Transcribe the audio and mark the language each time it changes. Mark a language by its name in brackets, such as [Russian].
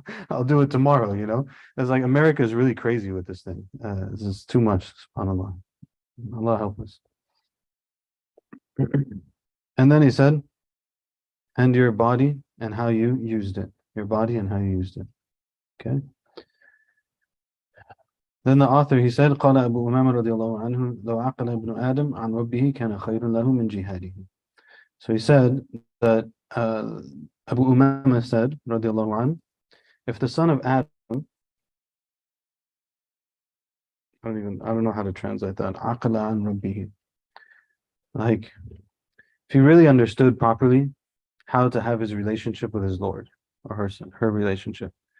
[English] I'll do it tomorrow, you know? It's like America is really crazy with this thing. This is too much, subhanAllah. Allah help us. And then he said, and your body and how you used it. Your body and how you used it. Okay. Then the author, he said, [Arabic] قال أبو أمامة رضي الله عنه لو عقل ابن آدم عن ربه كان خير له من جهاده. [English] So he said that Abu Umama said, [Arabic] رضي الله عنه, [English] if the son of Adam, I don't know how to translate that, [Arabic] عقل عن ربه, [English] like if he really understood properly how to have his relationship with his Lord, or her relationship.